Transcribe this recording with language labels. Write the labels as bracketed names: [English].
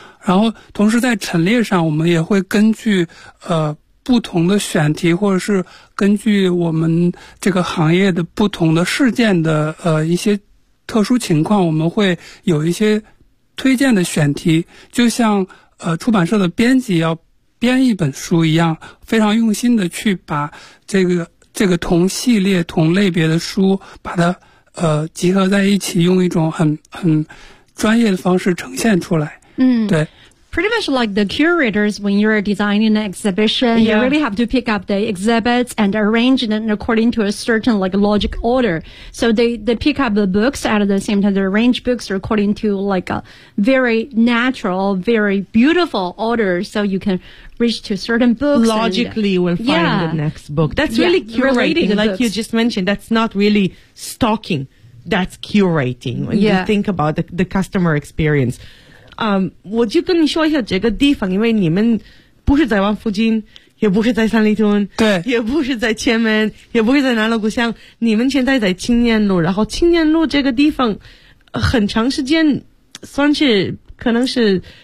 [Chinese] 然后同时在陈列上我们也会根据不同的选题，或者是根据我们这个行业的不同的事件的一些特殊情况，我们会有一些推荐的选题，就像出版社的编辑要编一本书一样，非常用心的去把这个同系列同类别的书把它集合在一起，用一种很专业的方式呈现出来。嗯，对。 [English] Pretty much like the curators, when you're designing an exhibition, yeah. You really have to pick up the exhibits and arrange them according to a certain like logic order. So they pick up the books at the same time, they arrange books according to like a very natural, very beautiful order, so you can reach to certain books. Logically, and, we'll find yeah. the next book. That's really yeah, curating, relating like books. You just mentioned, that's not really stalking, that's curating. When yeah. you think about the customer experience. [Chinese] 我就跟你说一下这个地方，因为你们不是在王府井，也不是在三里屯，对，也不是在前门，也不是在南锣鼓巷，你们现在在青年路，然后青年路这个地方很长时间算是可能是